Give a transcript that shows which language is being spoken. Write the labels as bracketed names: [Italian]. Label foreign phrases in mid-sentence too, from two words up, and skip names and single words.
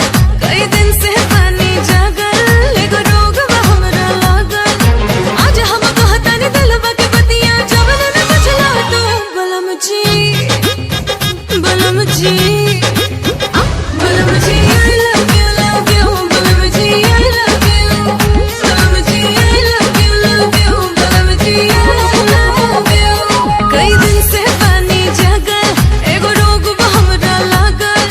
[Bhojpuri] कई दिन से पानी जागल, एगो रोग बा हमरा लागल। आज हम कहतानी दिलवा के बतिया, जब न बुझला तू बलम जी, बलम जी, बलम जी [English] I love you, [Bhojpuri] बलम जी [English] I love you, [Bhojpuri] बलम जी [English] I love you, [Bhojpuri] बलम जी [English] I love you। [Bhojpuri] कई दिन से पानी जागल, एगो रोग बा हमरा लागल।